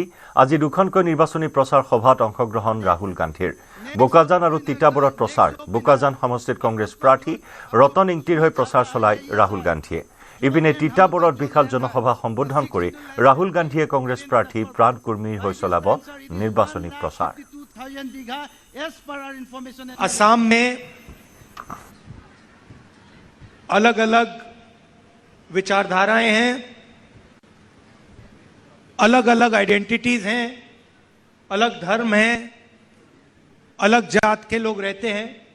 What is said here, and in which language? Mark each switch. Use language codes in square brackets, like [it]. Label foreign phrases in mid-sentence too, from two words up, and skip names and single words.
[as] আজি দুখনকৈ নিৰ্বাচনী প্ৰচাৰ সভাত অংশগ্ৰহণ ৰাহুল গান্ধীৰ বোকাজান আৰু তিতাবৰত প্ৰচাৰ বোকাজান সমষ্টিত কংগ্ৰেছ প্ৰাৰ্থী ৰতন ইংতিৰ হৈ প্ৰচাৰ চলায় ৰাহুল গান্ধীয়ে ইপিনে তিতাবৰত বিশাল জনসভা সম্বোধন কৰি ৰাহুল গান্ধীয়ে কংগ্ৰেছ প্ৰাৰ্থী প্ৰাণ কুৰ্মীৰ হৈ চলাব নিৰ্বাচনী প্ৰচাৰ [hi] असम में अलग अलग विचारधाराएं हैं, अलग अलग आइडेंटिटीज हैं, अलग धर्म हैं, अलग जात के लोग रहते हैं।